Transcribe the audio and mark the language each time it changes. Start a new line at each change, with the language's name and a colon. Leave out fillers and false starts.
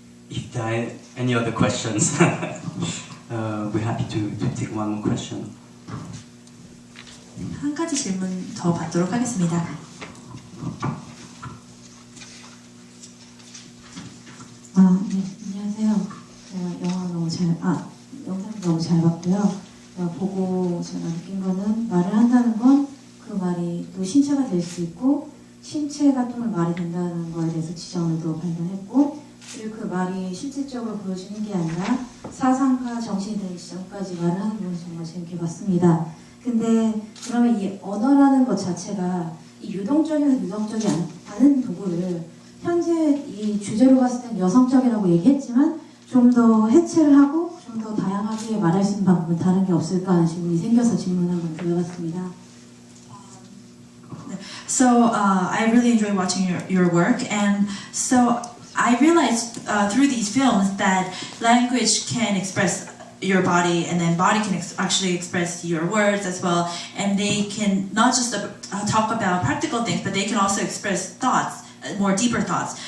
English: If there are any other questions, we're happy to take one more question.
Korean: 한 가지 질문 더 받도록 하겠습니다. 네, 안녕하세요. 제가 영상 너무 잘 봤고요. 보고 제가 느낀 거는 말을 한다는 건 그 말이 또 신체가 될 수 있고 신체가 또 말이 된다는 거에 대해서 지점을 또 발견했고 그리고 그 말이 실질적으로 보여지는 게 아니라 사상과 정신이 되는 지점까지 말을 하는 부분이 정말 재밌게 봤습니다. 근데 그러면 이 언어라는 것 자체가 이 유동적이면서 유동적이 않은 도구를 현재 이 주제로 봤을 땐 여성적이라고 얘기했지만 좀 더 해체를 하고 좀 더 다양하게 말할 수 있는 방법은 다른 게 없을까 하는 질문이 생겨서 질문 한번 드려봤습니다.
English: So I really enjoy watching your work, and so I realized through these films that language can express your body, and then body can actually express your words as well, and they can not just talk about practical things, but they can also express thoughts, more deeper thoughts.